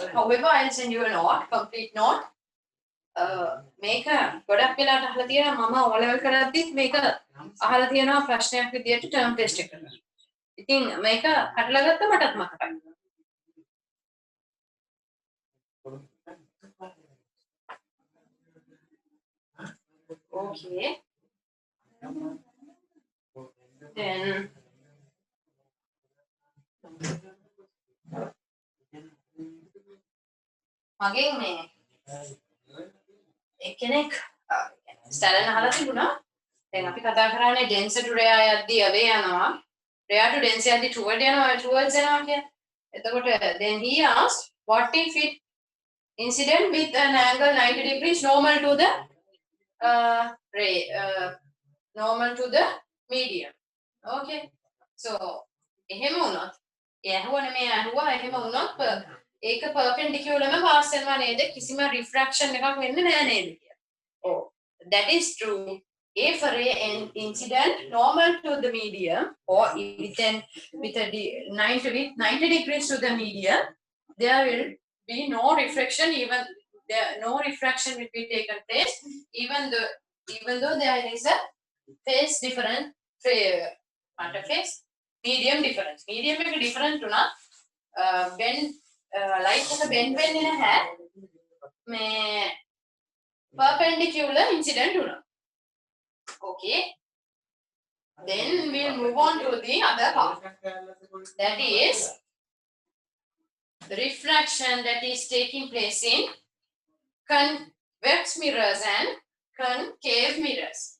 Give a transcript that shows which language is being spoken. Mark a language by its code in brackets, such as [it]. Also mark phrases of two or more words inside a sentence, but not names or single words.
[en] However, I'll send you a note, complete note. [si] මේක ගොඩක් වෙලාට අහලා තියෙනවා මම [en] O level [si] කරද්දිත් මේක අහලා තියෙනවා ප්‍රශ්නයක් විදියට ටර්ම් ටෙස්ට් එකකට. ඉතින් මේක හටලා ගත්ත මටත් මතකයි. Okay. Then මගෙන් මේ එක්කෙනෙක් ස්ටැලන් අහලා තිබුණා. දැන් අපි කතා කරන්නේ [en] denser to rare [si] යද්දී away යනවා. [en] Rare to denser [si] යද්දී toward යනවා towards යනවා කියන්නේ. [en] එතකොට then he asked what if it incident with an angle 90 degrees normal to the ray normal to the medium. Okay. So [si] එහෙම වුණොත් ඇහුවනේ මේ ඇහුවා එහෙම වුණොත් ඒක perpendicular ම pass වෙනවා නේද කිසිම refraction එකක් වෙන්නේ නැහැ නේද කියලා. [en] Oh, that is true. If a ray incident normal to the medium or with 90 degrees to the medium, there will be no reflection. No refraction will be taken place, even though there is a phase difference. Phase medium difference. [si] Medium එක different උනා [en] bend light [si] එක bend වෙන්නේ නැහැ. මේ [en] perpendicular incident [si] උනා. [en] Okay. Then we'll move on to the other part. That is the refraction that is taking place in convex mirrors and concave mirrors.